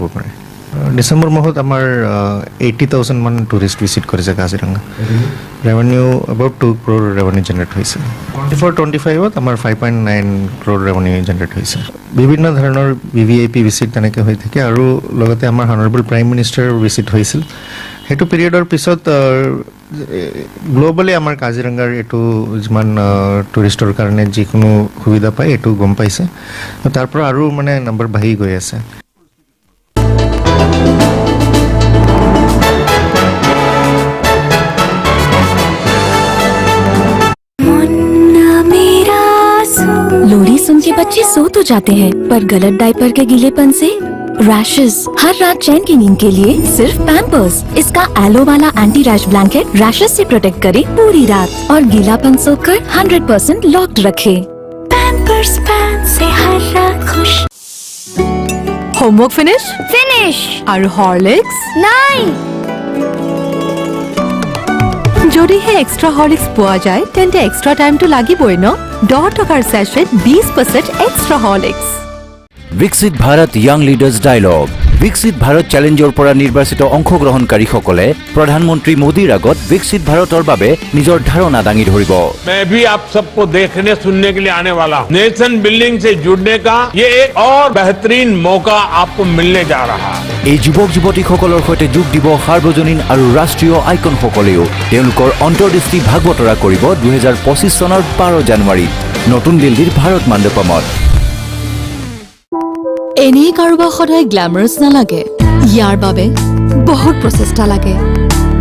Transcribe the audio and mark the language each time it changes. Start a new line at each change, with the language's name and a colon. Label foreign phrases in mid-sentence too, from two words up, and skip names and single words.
Assamese: পাৰে ডিসেম্বৰ মাহত আমাৰ 80,000 মান
English: tourist visit
Assamese: কৰিছে কাজিৰঙা
English: revenue about 2 crore revenue generate
Assamese: হৈছে 24-25ত আমাৰ 5.9 crore
English: revenue generate
Assamese: হৈছে বিভিন্ন ধৰণৰ
English: VVIP visit
Assamese: তেনেকৈ হৈ থাকে আৰু লগতে আমাৰ
English: honorable Prime Minister visit
Assamese: হৈছিল হেতু পিৰিয়ডৰ পিছত গ্লোবালি আমাৰ কাজিৰঙাৰ এটো যিমান টুৰিষ্টৰ কাৰণে যিকোনো সুবিধা পায় এটো গম পাইছে তাৰ পৰা আৰু মানে নম্বৰ বাঢ়ি গৈ আছে
Hindi: लोरी सुन के बच्चे सो तो जाते हैं पर गलत डायपर के गीलेपन से रैशेस हर रात चैन की नींद के लिए सिर्फ पैम्पर्स इसका एलो वाला
English: anti rash blanket
Hindi: रैशेस से प्रोटेक्ट करे पूरी रात और गीलापन सोखकर 100% लॉक्ड रखे पैम्पर्स पैन से हर रात खुश
English: homework finish
Hindi: और हॉर्लिक्स नहीं
Assamese: যদিহে এক্সট্ৰা হৰলিক্স পোৱা যায় তেন্তে এক্সট্ৰা টাইমটো লাগিবই ন 10 টকাৰ সেচেট 20% এক্সট্ৰা হৰলিক্স
Hindi: विकसित भारत यंग लीडर्स डायलॉग विकसित भारत चैलेंजर पर निर्वाचित
Assamese: অংশগ্ৰহণকাৰীসকলে প্ৰধানমন্ত্ৰী মোদীৰ আগত বিকশিত ভাৰতৰ বাবে নিজৰ ধাৰণা দাঙি ধৰিব
Hindi: मैं भी आप सबको देखने सुनने के लिए आने वाला हूं
English: nation building
Hindi: से जुड़ने का ये एक और बेहतरीन मौका आपको मिलने जा रहा है
Assamese: এই যুৱক যুৱতীসকলৰ সৈতে যোগ দিব সাৰ্বজনীন আৰু ৰাষ্ট্ৰীয় আইকনসকলেও তেওঁলোকৰ অন্তৰ্দৃষ্টি ভাগ বতৰা কৰিব 2025 চনৰ 12 জানুৱাৰীত নতুন দিল্লীৰ ভাৰত মণ্ডপমত এনেই কাৰোবাৰ সদায় গ্ল্যামাৰাছ নালাগে ইয়াৰ বাবে বহুত প্ৰচেষ্টা লাগে